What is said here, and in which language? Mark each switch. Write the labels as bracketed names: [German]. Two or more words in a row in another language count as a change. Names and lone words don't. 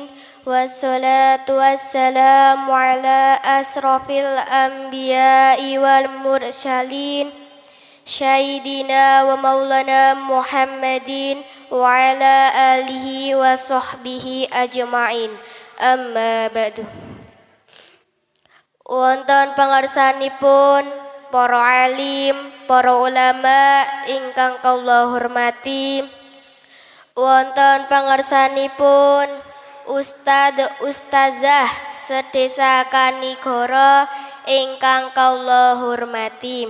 [Arabic] والصلاة والسلام على أشرف الأنبياء والمرسلين. سيدنا ومولانا محمد وعلى آله وصحبه أجمعين. أما بعد. [Javanese] Wonten pangarsanipun para alim, para ulama ingkang kula hormati. Wonten pangarsanipun Ustad Ustazah sedesa Kanigoro ingkang kula hormati.